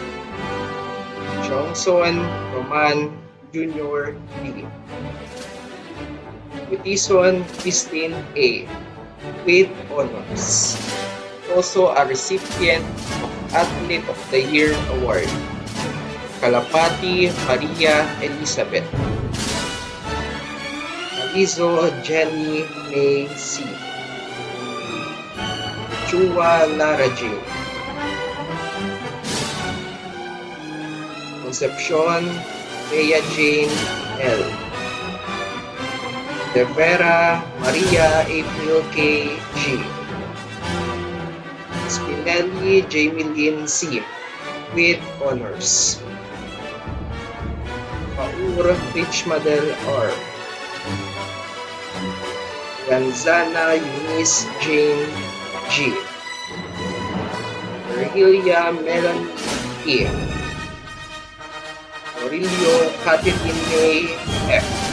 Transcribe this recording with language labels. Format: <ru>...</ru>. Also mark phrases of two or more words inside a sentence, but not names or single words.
<en>Johnson Roman Jr. D. Gutison Christine A. with honors. Also a recipient of Athlete of the Year Award. Kalapati Maria Elizabeth. Alizo Jenny May C. Chua Lara Jane. Concepcion Rhea Jane L. De Vera Maria April K. G. Spinelli Jamie Lynn C. with honors. Paur Richmadel R. Ranzana Eunice Jane G. Virgilia Melanie E. Aurelio Catherine May F.</en>